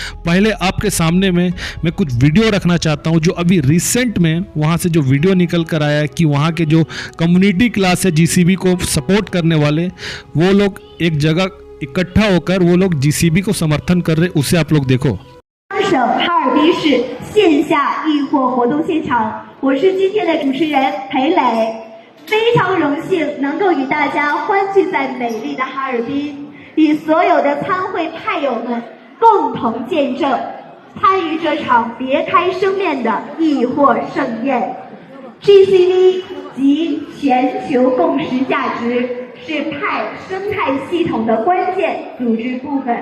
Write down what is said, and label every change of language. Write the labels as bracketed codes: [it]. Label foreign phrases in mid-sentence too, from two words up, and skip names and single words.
[hi] पहले आपके सामने में मैं कुछ वीडियो रखना चाहता हूँ जो अभी रिसेंट में वहाँ से जो वीडियो निकल कर आया है कि वहाँ के जो [en] community class [hi] है जीसीबी को सपोर्ट करने वाले, वो लोग एक जगह इकट्ठा होकर वो लोग जीसीबी को समर्थन कर रहे, उसे आप लोग देखो। [zh] 省哈尔滨市线下易货活动现场，我是今天的主持人裴磊，非常荣幸能够与大家欢聚在美丽的哈尔滨，与所有的参会派友们共同见证，参与这场别开生面的易货盛宴。GCV 及全球共识价值是派生态系统的关键组织部分。